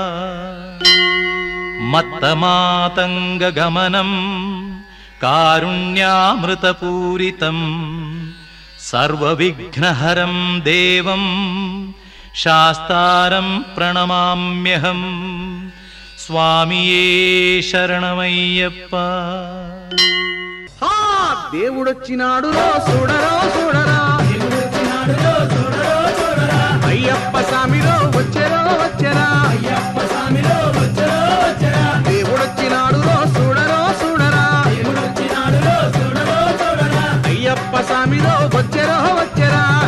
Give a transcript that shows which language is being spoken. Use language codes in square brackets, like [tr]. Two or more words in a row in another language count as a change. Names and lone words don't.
[sa] मत्तमातङ्गगमनं कारुण्यामृतपूरितं सर्वविघ्नहरं देवं शास्तारं प्रणमाम्यहं [ml] സ്വാമിയേ ശരണമയ്യപ്പാ। [te] దేవుడొచ్చినాడు రో చూడరో చూడరా, అయ్యప్ప స్వామిలో వచ్చెరో వచ్చెరా, దేవుడొచ్చినాడు రో చూడరో చూడరా, అయ్యప్ప స్వామిలో వచ్చెరో వచ్చెరా,